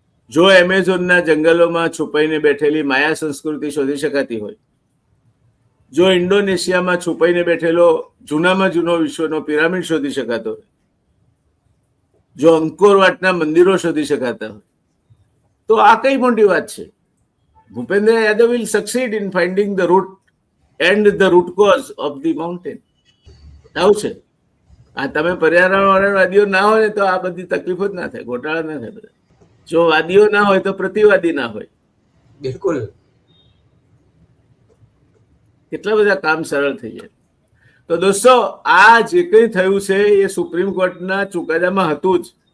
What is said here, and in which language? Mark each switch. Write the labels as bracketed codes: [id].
[gu] જો એમેઝોનના જંગલોમાં છુપાઈને બેઠેલી માયા સંસ્કૃતિ શોધી શકાતી હોય, જો ઇન્ડોનેશિયામાં છુપાઈને બેઠેલો જૂનામાં જૂનો વિશ્વનો પિરામિડ શોધી શકાતો હોય, જો અંકોરવાટના મંદિરો શોધી શકાતા હોય, તો આ કઈ મોટી વાત છે. [en] Bhupendra Yadav will succeed in finding the root and the root cause of the mountain. [gu] આવું છે. આ તમે પર્યાવરણવાદીઓ ના હોય ને તો આ બધી તકલીફો જ ના થાય, ગોટાળા ના થાય બધા. જો વાદીઓ ના હોય તો પ્રતિવાદી ના હોય. બિલકુલ. કેટલા બધા કામ સરળ થઈ જાય. તો દોસ્તો, આ જે કંઈ થયું છે એ સુપ્રીમ કોર્ટના ચુકાદામાં હતું જ.